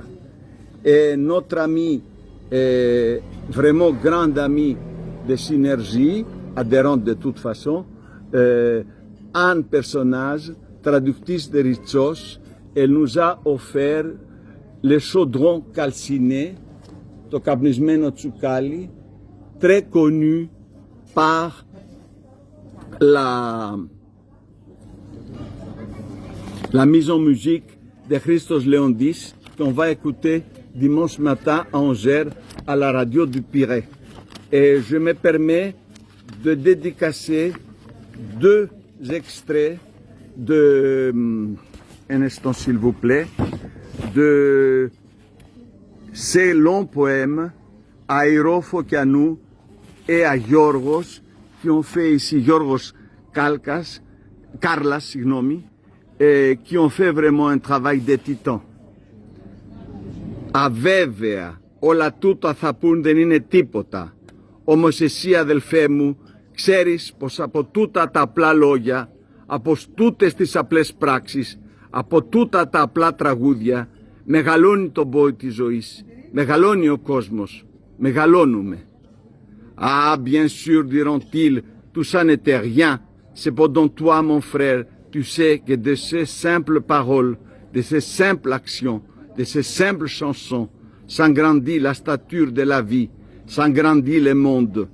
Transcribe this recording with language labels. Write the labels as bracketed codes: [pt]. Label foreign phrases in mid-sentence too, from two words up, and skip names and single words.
[fr] Et notre ami, vraiment grand ami de Synergie, adhérente de toute façon, un personnage, traductrice de Ritsos, elle nous a offert le chaudron calciné, [el] το καπνισμένο τσουκάλι, [fr] très connu par la mise en musique de Christos Leondis, qu'on va écouter dimanche matin à 11h à la radio du Pirée. Et je me permets de dédicacer 2 extraits de, un instant s'il vous plaît, de ces longs poèmes à Iro Fokianou et à Γιώργος, qui ont fait ici, Γιώργος Karlas, qui ont fait vraiment un travail de titan. [el] Αβέβαια, όλα τούτα θα πούν δεν είναι τίποτα. Όμως εσύ αδελφέ μου, ξέρεις πως από τούτα τα απλά λόγια, από τούτες τις απλές πράξεις, από τούτα τα απλά τραγούδια, μεγαλώνει τον πόη της ζωής, μεγαλώνει ο κόσμος, μεγαλώνουμε. [fr] Ah, bien sûr, diront-ils, tout ça n'était rien. Cependant toi, mon frère, tu sais que de ces simples paroles, de ces simples actions, de ces simples chansons, s'agrandit la stature de la vie, s'agrandit le monde.